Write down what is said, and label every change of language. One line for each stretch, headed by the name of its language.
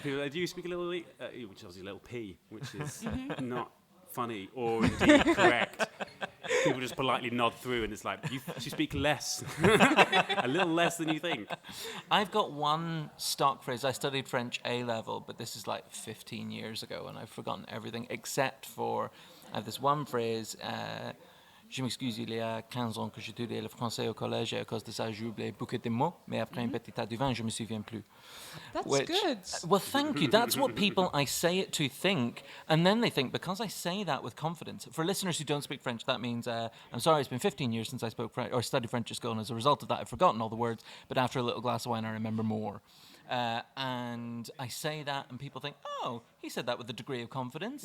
English: People, do you speak a little which is obviously a little p, which is not funny or indeed correct. People just politely nod through, and it's like, you speak less, a little less than you think. I've got one stock phrase. I studied French A-level, but this is like 15 years ago, and I've forgotten everything except for I have this one phrase.
French: Je m'excuse, il y a 15 ans que j'étudiais le français au collège et à cause de ça, j'ai oublié beaucoup de mots, mais après un petit tas de vin, je me souviens plus.
English: That's good. Well, thank you. That's what people I say it to think, and then they think, because I say that with confidence. For listeners who don't speak French, that means, I'm sorry, it's been 15 years since I spoke French, or studied French at school, and as a result of that, I've forgotten all the words, but after a little glass of wine, I remember more. And I say that, and people think, oh, he said that with a degree of confidence.